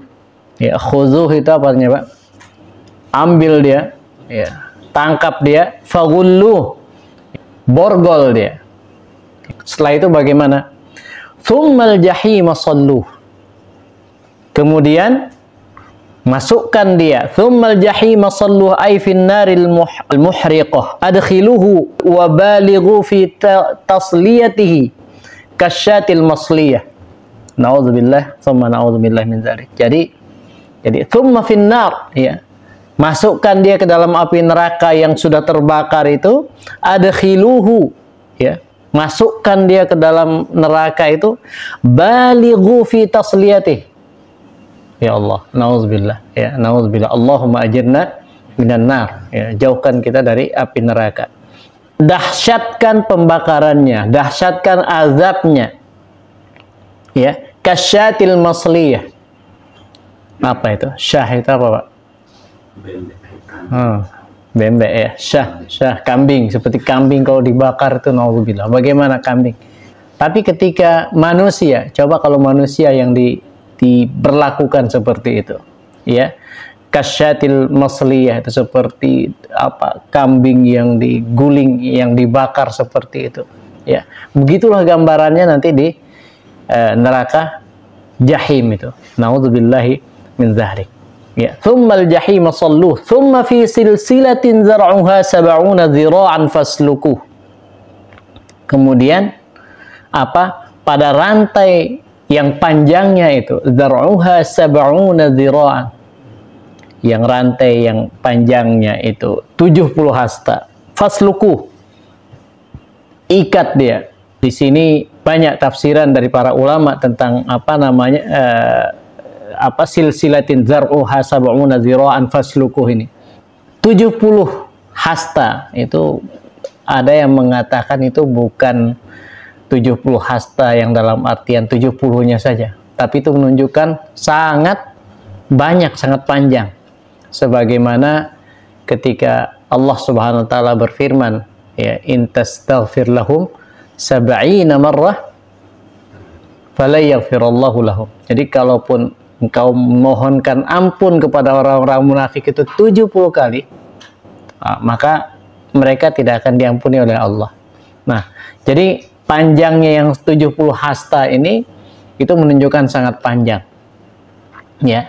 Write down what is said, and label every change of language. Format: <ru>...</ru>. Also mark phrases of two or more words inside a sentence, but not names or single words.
<id>Ya, khudzuh itu apa artinya, Pak? Ambil dia, ya, tangkap dia, faghulluh, borgol dia. Setelah itu bagaimana?</id> <ar>ثم الجحيم صلوه.</ar> <id>Kemudian masukkan dia,</id> <ar>ثم الجحيم صلوه أي في النار المحرقة أدخلوه وبالغوا في تصليته كشاة المصلية. نعوذ بالله، ثم نعوذ بالله من ذلك.</ar> <id>Jadi</id> <ar>ثم في النار,</ar> <id>ya. Masukkan dia ke dalam api neraka yang sudah terbakar itu, adkhiluhu, ya. Masukkan dia ke dalam neraka itu,</id> <ar>بالغوا في تصليته. يا الله، نعوذ بالله، يا، نعوذ بالله. اللهم أجرنا من النار، يا,</ar> <id>jauhkan kita dari api neraka. Dahsyatkan pembakarannya, dahsyatkan azabnya.</id> <ar>يا، كشاة المصلية.</ar> <id>Apa itu? Syah itu apa, Pak? Bembek ya, syah kambing, seperti kambing kalau dibakar itu nauzubillah. Bagaimana kambing? Tapi ketika manusia, coba kalau manusia yang diberlakukan seperti itu, ya,</id> <ar>كشاة المصلية</ar> <id>itu seperti apa? Kambing yang diguling, yang dibakar seperti itu, ya. Begitulah gambarannya nanti di neraka jahim itu.</id> <ar>نعوذ بالله من ذلك. يا، ثم الجحيم صلوه، ثم في سلسلة ذرعها 70 ذراعا فاسلكوه.</ar> <id>Kemudian apa? Pada rantai yang panjangnya itu,</id> <ar>ذرعها 70 ذراعا.</ar> <id>Yang rantai yang panjangnya itu 70 hasta. Faslukuh. Ikat dia. Di sini banyak tafsiran dari para ulama tentang apa namanya</id> <ar>سلسلة ذرعها 70 ذراعا فاسلكوه</ar> <id>ini. 70 hasta itu ada yang mengatakan itu bukan 70 hasta yang dalam artian 70-nya saja, tapi itu menunjukkan sangat banyak, sangat panjang. Sebagaimana ketika Allah</id> <ar>سبحانه وتعالى</ar> <id>berfirman,</id> <ar>يا، إن تستغفر لهم 70 مرة فلا يغفر الله لهم.</ar> <id>Jadi kalaupun engkau mohonkan ampun kepada orang-orang munafik itu 70 kali, maka mereka tidak akan diampuni oleh Allah. Nah, jadi panjangnya yang 70 hasta ini itu menunjukkan sangat panjang, ya.</id>